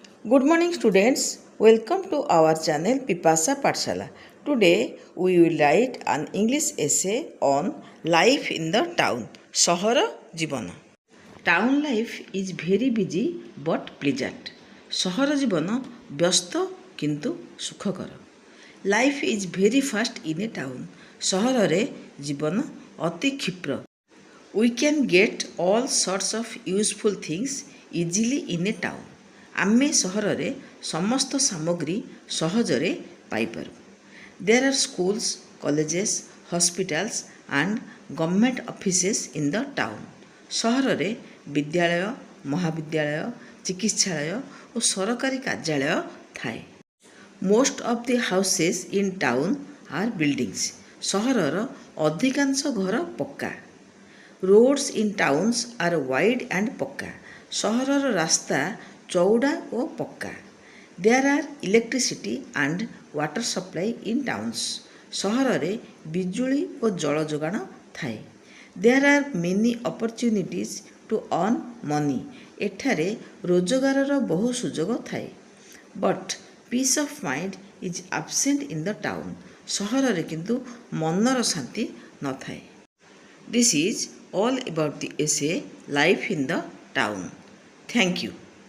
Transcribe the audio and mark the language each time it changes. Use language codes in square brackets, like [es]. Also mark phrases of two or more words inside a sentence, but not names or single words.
[en] Good morning students, welcome to our channel Pipasa Pathshala. Today we will write an English essay on life in the town. [or] ସହର ଜୀବନ. [en] Town life is very busy but pleasant. [or] ସହର ଜୀବନ ବ୍ୟସ୍ତ କିନ୍ତୁ ସୁଖକର. [en] Life is very fast in a town. [or] ସହରରେ ଜୀବନ ଅତି କ୍ଷିପ୍ର. [en] We can get all sorts of useful things easily in a town. [or] ଆମେ ସହରରେ ସମସ୍ତ ସାମଗ୍ରୀ ସହଜରେ ପାଇପାରୁ. [en] There are schools, colleges, hospitals and government offices in the town. [or] ସହରରେ ବିଦ୍ୟାଳୟ, ମହାବିଦ୍ୟାଳୟ, ଚିକିତ୍ସାଳୟ ଓ ସରକାରୀ କାର୍ଯ୍ୟାଳୟ ଥାଏ. [en] Most of the houses in town are buildings. [or] ସହରର ଅଧିକାଂଶ ଘର ପକ୍କା. [en] Roads in towns are wide and ପକ୍କା. [or] ସହରର ରାସ୍ତା ଚଉଡ଼ା ଓ ପକ୍କା. [en] There are electricity and water supply in towns. [or] ସହରରେ ବିଜୁଳି ଓ ଜଳ ଯୋଗାଣ ଥାଏ. [en] There are many opportunities to earn money. [or] ଏଠାରେ ରୋଜଗାରର ବହୁ ସୁଯୋଗ ଥାଏ. [en] But peace of mind is absent in the town. [or] ସହରରେ କିନ୍ତୁ ମନର ଶାନ୍ତି ନଥାଏ. [en] This is all about the essay Life in the Town. Thank you.